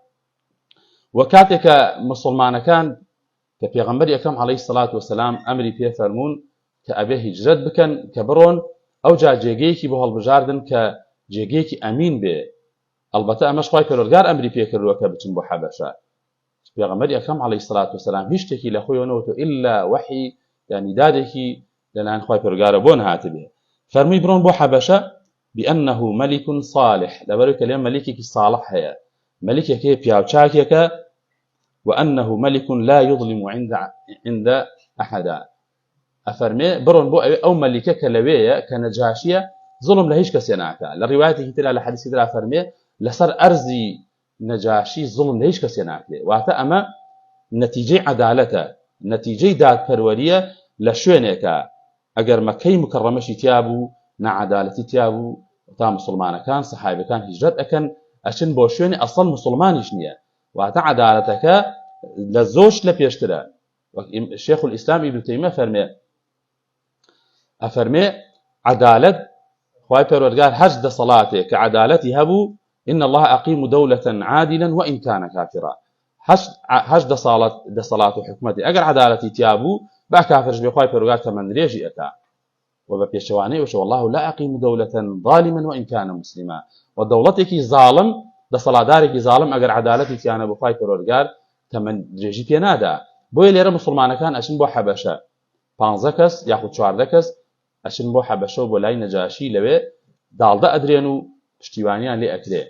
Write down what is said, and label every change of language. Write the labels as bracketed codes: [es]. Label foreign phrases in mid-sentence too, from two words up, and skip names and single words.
[ckb] وە کاتێک کە مسلمانەکان کە پێغەمبەری ئەکرەم [ar] عەلەیهی سەڵات وەسەلام [ckb] ئەمری پێ فەرموون کە ئەبێ هیجرەت بکەن کە بڕۆن ئەوجا جێگەیەکی بۆ هەڵبژاردن کە جێگەیەکی ئەمین بێ. ئەلبەتە ئەمەش خوای پەروەردگار ئەمری پێکردووە کە بچن بۆ حەبەشە. پێغەمبەری ئەکرەم [ar] عەلەیهی سەڵات وەسەلام [ckb] هیچ شتێکی لە خۆیەوە نەوتوە ئیلا وەحی، یعنی دادێکی لەلایەن خوای پەروەردگارە بۆ نەهاتبێ. فەرمووی بڕۆن بۆ حەبەشە [ar] بأنه ملك صالح، [ckb] لەبەرەوەی کە لێم مەلیکێکی صالح هەیە، مەلیکێک هەیە پیاوچاکێکە، [ar] وأنه ملك لا يظلم عند أحدا. [ckb] ئەفەرمێ بڕۆن بۆ ئەو مەلیکە کە لەوەیە کە نەجاشیە زوڵم لە هیچ کەسێ ناکات. لە ڕیوایەتێکی ترا لە حەدیثی ترا فەرمێ لەسەر ئەرزی نەجاشی زوڵم لە هیچ کەسێ ناکرێت. واتە ئەمە نەتیجەی عەدالەتە، نەتیجەی دادپەروەریە لە شوێنێکە. ئەگەر مەکەی مکەڕەمەشی تیا بوو، نەعەدالەتی تیا بوو، تا مسلمانەکان سەحابەکان هیجرەت ئەکەن ئەچن بۆ شوێنی ئەسڵ مسلمانیش نییە. واتە عەدالەتەکە لە زۆرش لە پێشترە. شێخ الئیسلام ئیبن تەیمیە ئەفەرمێ عەدالەت خوای پەروەردگار هەر دەسەڵاتێک کە عەدالەتی هەبوو [ar] إن الله أقيم دولة عادلا وإن كان كافرا. [ckb] هەر دەسەڵات و حکومەتی ئەگەر عەدالەتی تیا بوو با کافرش بێ خوای پەروەردگار تەمەندرێژی ئەکا. و بە پێچەوانەی وشە [ar] والله لا أقيم دولة ظالما وإن كان مسلما. [ckb] و دەوڵەتێکی زاڵم، دەسەڵاتدارێکی زاڵم ئەگەر عەدالەتی تیانە بۆ خوای پەروەردگار تەمەندرێژی پێ نادا. بۆیە لێرە مسلمانەکان ئەچن بۆ حەبەشە، 15 کەس یاخود 14 کەس ئەچن بۆ حەبەشە و بۆ لای نەجاشی لەوێ داڵدە ئەدرێن و پشتیوانیان لێ ئەکرێ.